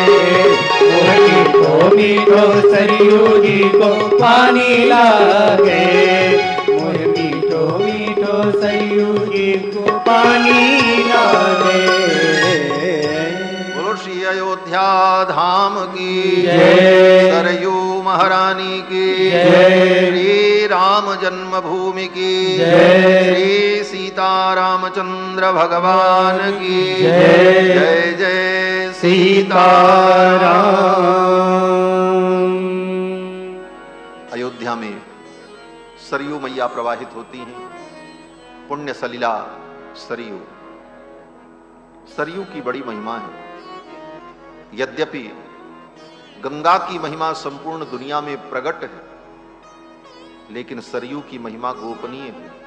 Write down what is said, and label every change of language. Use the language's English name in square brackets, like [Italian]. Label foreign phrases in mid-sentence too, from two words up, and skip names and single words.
[Hindi] मोह मीठो मीठो सरयू जी को पानी लागे। मोह मीठो मीठो सरयू जी को पानी लागे। बोलो श्री अयोध्या धाम की जय। सरयू महारानी की जय। श्री राम जन्मभूमि की जय। श्री सीता रामचंद्र भगवान की जय। जय जय सीताराम। अयोध्या में सरयू मैया प्रवाहित होती हैं। पुण्य सलिला सरयू, सरयू की बड़ी महिमा है। यद्यपि गंगा की महिमा संपूर्ण दुनिया में प्रकट है, लेकिन सरयू की महिमा गोपनीय है।